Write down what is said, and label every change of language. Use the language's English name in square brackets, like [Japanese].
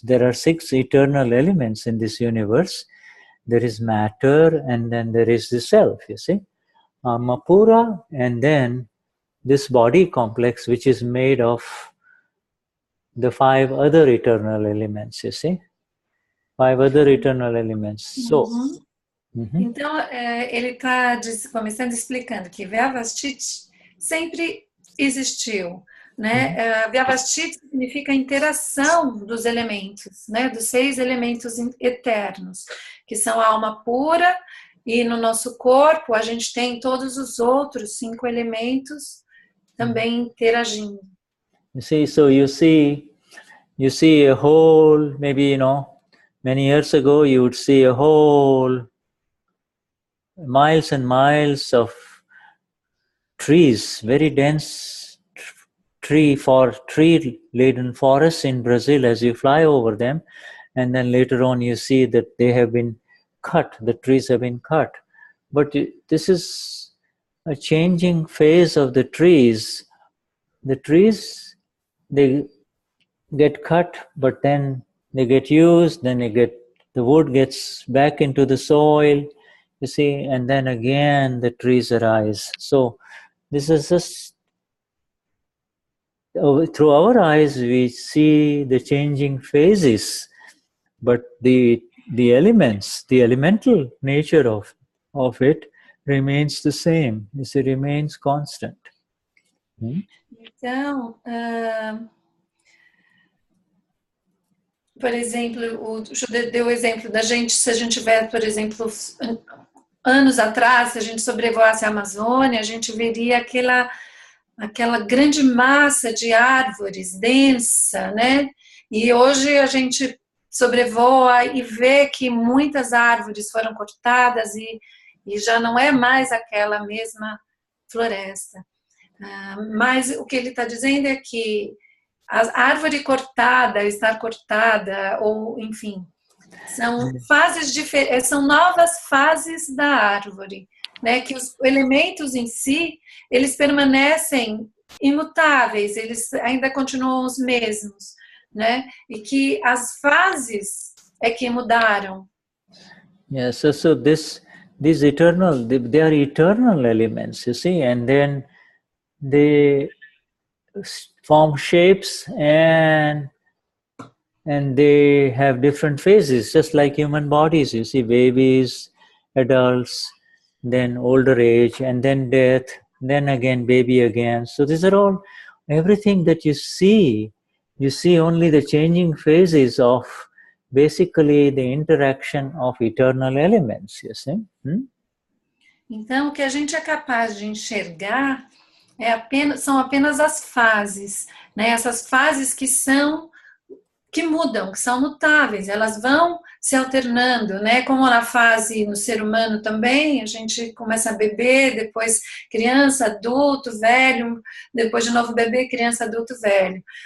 [English] There are 6 eternal elements in this universe. There is matter, and then there is the self, you see. Mapura, and then this body complex, which is made of the 5 other eternal elements, you see. 5 other eternal elements. So, [Portuguese] Então, ele está começando explicando que Vyavasthit sempre existiu, né? Vyavasthit significa a interação dos elementos, né? Dos 6 elementos eternos, que são a alma pura, e no nosso corpo a gente tem todos os outros 5 elementos também interagindo. [English] You see, so you see a whole, maybe, many years ago you would see a whole miles and miles of trees, very dense tree-laden forests in Brazil as you fly over them, and then later on you see that they have been cut, the trees have been cut. But this is a changing phase of the trees. The trees, they get cut, but then they get used, then the wood gets back into the soil, you see, and then again the trees arise. So this is just, through our eyes we see the changing phases, but the elements, the elemental nature of it remains the same. It remains constant. [Portuguese] Então, por exemplo, o Shuddha deu o exemplo da gente, se a gente tiver, por exemplo, anos atrás, se a gente sobrevoasse a Amazônia, a gente veria aquela grande massa de árvores densa, né? E hoje a gente sobrevoa e vê que muitas árvores foram cortadas e já não é mais aquela mesma floresta. Mas o que ele está dizendo é que a árvore cortada, estar cortada, ou enfim, são fases diferentes, são novas fases da árvore, né? Que os elementos em si, eles permanecem imutáveis, eles ainda continuam os mesmos, né? E que as fases é que mudaram. [English] Yes, so these eternal, they are eternal elements, you see, and then they form shapes and they have different phases, just like human bodies. You see, babies, adults, then older age, and then death, then again baby again. So these are all, everything that you see only the changing phases of basically the interaction of eternal elements, you see. [Portuguese] Então, o que a gente é capaz de enxergar são apenas as fases, né? Essas fases que mudam, que são mutáveis, elas vão se alternando, né? Como na fase no ser humano também, a gente começa a beber, depois criança, adulto, velho, depois de novo bebê, criança, adulto, velho.